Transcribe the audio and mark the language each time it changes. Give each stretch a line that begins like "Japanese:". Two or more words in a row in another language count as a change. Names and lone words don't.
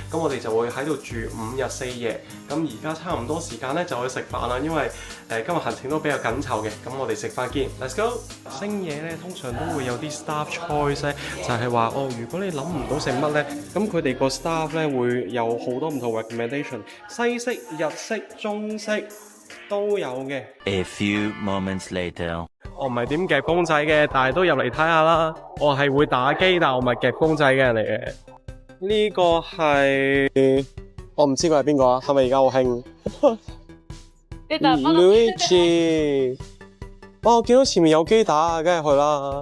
Cantonese: 咁我哋就會喺度住5日4夜。咁而家差唔多時間咧，就去食飯啦，因為今日行程都比較緊湊嘅。咁我哋食飯見 ，
English: Let's go！
Cantonese: 星野咧通常都會有啲
English: staff choice
Cantonese: 咧，就係話哦，如果你諗唔到食乜咧，咁佢哋個 staff 咧會有好多唔同 recommendation， 西式、日式、中式。都有嘅。
English: A few moments later，
Cantonese: 我唔係點夾公仔嘅，但係都入嚟睇下啦。我係會打機，但係我唔係夾公仔嘅人嚟嘅。呢個係我唔知佢係邊個啊？係咪而家好興？Luigi， 哇！我見到前面有機打，梗係去啦。